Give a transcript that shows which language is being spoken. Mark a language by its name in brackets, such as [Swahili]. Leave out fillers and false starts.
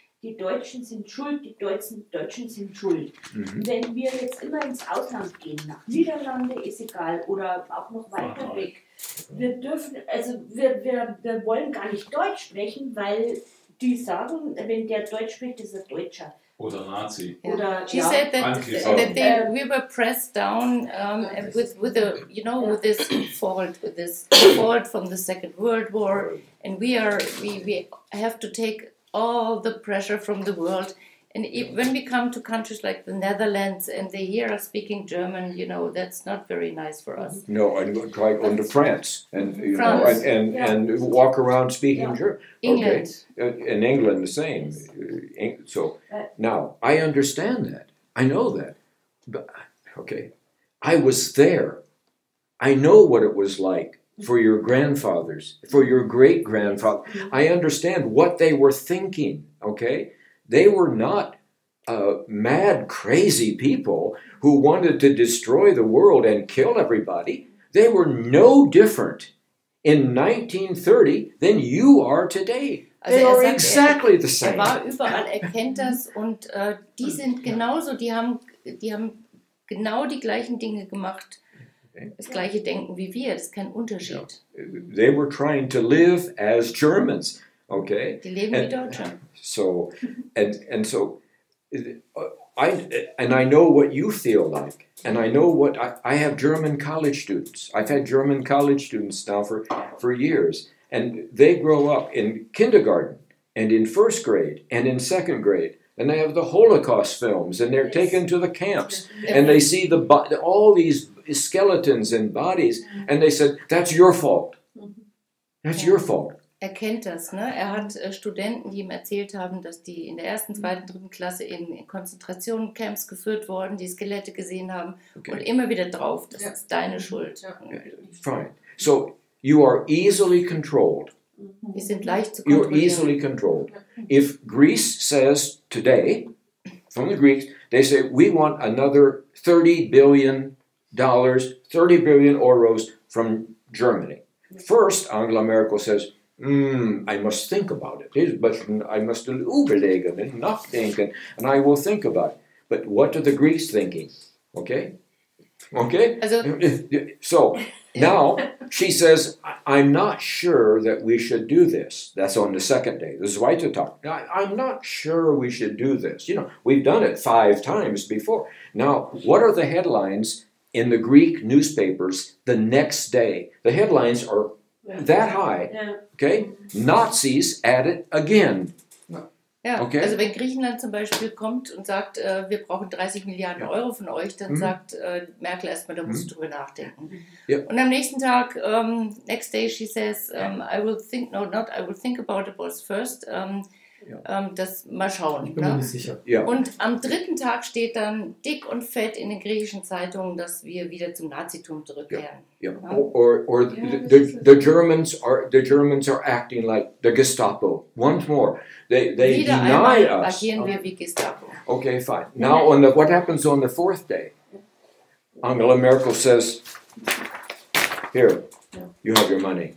[German] Die Deutschen sind schuld, die Deutschen sind schuld. Wenn wir jetzt immer ins Ausland gehen, nach Niederlande, ist egal, oder auch noch weiter weg, wir wollen gar nicht Deutsch sprechen, weil die sagen, wenn der Deutsch spricht, ist er Deutscher. Oder Nazi. Oder, [English] She said that we were pressed down with this fault from the Second World War, and we have to take all the pressure from the world. And when we come to countries like the Netherlands and they hear us speaking German, that's not very nice for us. No, and try going to France and and walk around speaking German. England. Okay. In England, the same. So now I understand that. I know that. But, okay, I was there. I know what it was like for your grandfathers, for your great grandfather. I understand what they were thinking. Okay. They were not mad, crazy people who wanted to destroy the world and kill everybody. They were no different in 1930 than you are today. They are exactly the same. [German] War überall, kennt das und die sind genauso, die haben genau die gleichen Dinge gemacht, das gleiche Denken wie wir, das ist kein Unterschied. [English] They were trying to live as Germans. Okay. [German] Die leben wie Deutsche. [English] So, I know what you feel like, and I know what I have German college students. I've had German college students now for years, and they grow up in kindergarten and in first grade and in second grade, and they have the Holocaust films, and they're taken to the camps, and they see all these skeletons and bodies, and they said, "That's your fault. That's your fault." [German] Er kennt das, ne? Er hat Studenten, die ihm erzählt haben, dass die in der ersten, zweiten, dritten Klasse in Konzentrationscamps geführt wurden, die Skelette gesehen haben und immer wieder drauf, das ist deine Schuld. [English] Fine. So, you are easily controlled. [German] Wir sind leicht zu [English] You're [German] kontrollieren. [English] easily controlled. If Greece says today, from the Greeks, they say, we want another $30 billion, 30 billion euros from Germany. First, Angela Merkel says, I must think about it. But I must [German] überlegen and nachdenken, [English] and I will think about it. But what are the Greeks thinking? Okay? Okay? So, now, she says, I'm not sure that we should do this. That's on the second day. The [German] zweite Tag. [English] I'm not sure we should do this. We've done it 5 times before. Now, what are the headlines in the Greek newspapers the next day? The headlines are that high. Okay? Nazis at it again. [German] Ja, [English] okay? [German] Also wenn Griechenland zum Beispiel kommt und sagt, wir brauchen 30 Milliarden Euro von euch, dann sagt Merkel erstmal, da musst du drüber nachdenken. Und am nächsten Tag, [English] next day she says, I will think about it first. [German] Das mal schauen. Ich bin mir nicht sicher. Und am 3. Tag steht dann dick und fett in den griechischen Zeitungen, dass wir wieder zum Nazitum zurückkehren. [English] Or the Germans are acting like the Gestapo. Once more, they deny us. [German] Agieren wir wie Gestapo. [English] Okay, fine. Now, what happens on the 4th day? Angela Merkel says, "Here, you have your money."